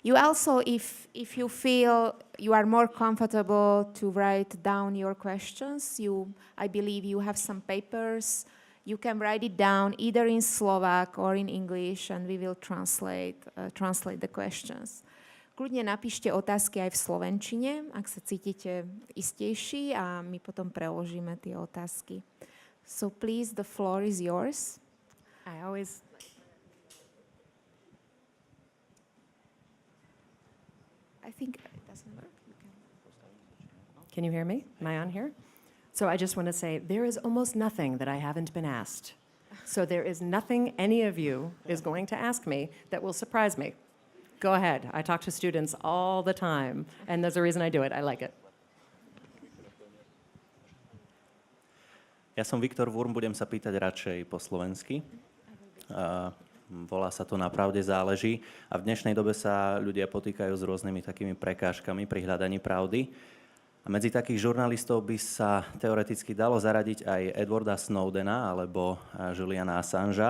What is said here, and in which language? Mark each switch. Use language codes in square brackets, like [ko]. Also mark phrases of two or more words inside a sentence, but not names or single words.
[en] You also, if you feel you are more comfortable to write down your questions, I believe you have some papers. You can write it down either in Slovak or in English, and we will translate the questions. [sk] Kľudne napíšte otázky aj v slovenčine, ak sa cítite istejší, a my potom preložíme tie otázky. [en] So please, the floor is yours. I think it doesn't work. Can you hear me? Am I on here? So I just want to say, there is almost nothing that I haven't been asked. So there is nothing any of you is going to ask me that will surprise me. Go ahead. I talk to students all the time, and there's a reason I do it. I like it. [sk] Ja som Viktor Wurm, budem sa pýtať radšej po slovensky. Volá sa to Na pravde záleží a v dnešnej dobe sa ľudia potýkajú s rôznymi takými prekážkami pri hľadaní pravdy. A medzi takých žurnalistov by sa teoreticky dalo zaradiť aj Edwarda Snowdena alebo Juliana Assangea.